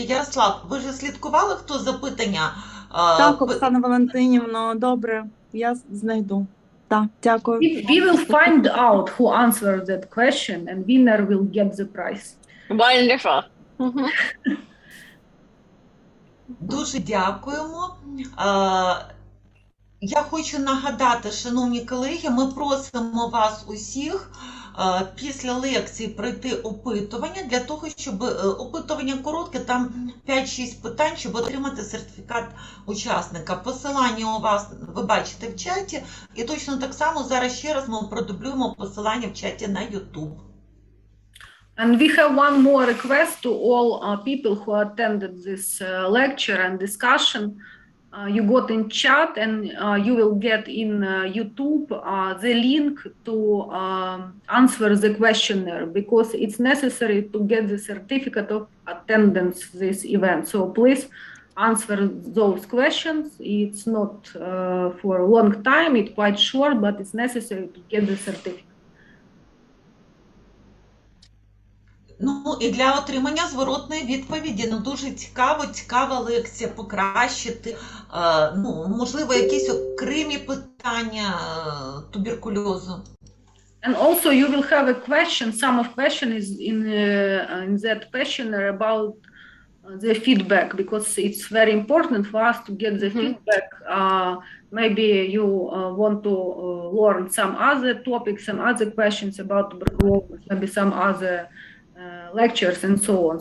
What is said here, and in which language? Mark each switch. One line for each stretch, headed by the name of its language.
Ukrainian: Ярослав, ви ж слідкували, хто запитання? Так, Оксана Валентинівна, добре, я знайду. Так, дякую.
English: We will find out who answered that question and winner will get the prize. Wonderful.
Ukrainian: Дуже дякуємо. Я хочу нагадати, шановні колеги, ми просимо вас усіх після лекції пройти опитування, для того, щоб опитування коротке, там 5-6 питань, щоб отримати сертифікат учасника. Посилання у вас ви бачите в чаті, і точно так само зараз ще раз ми продублюємо посилання в чаті на YouTube.
English: And we have one more request to all people who attended this lecture and discussion. You got in chat and you will get in YouTube the link to answer the questionnaire, because it's necessary to get the certificate of attendance this event. So please answer those questions. It's not for a long time, it's quite short, but it's necessary to get the certificate.
Ukrainian: Ну, і для отримання зворотної відповіді, ну, дуже цікава лекція, покращити, ну, можливо, якісь окремі питання туберкульозу.
English: And also you will have a question, some of question is in that questionnaire about the feedback, because it's very important for us to get the feedback. Maybe you want to learn some other topics, some other questions about tuberculosis, maybe some other lectures and so on.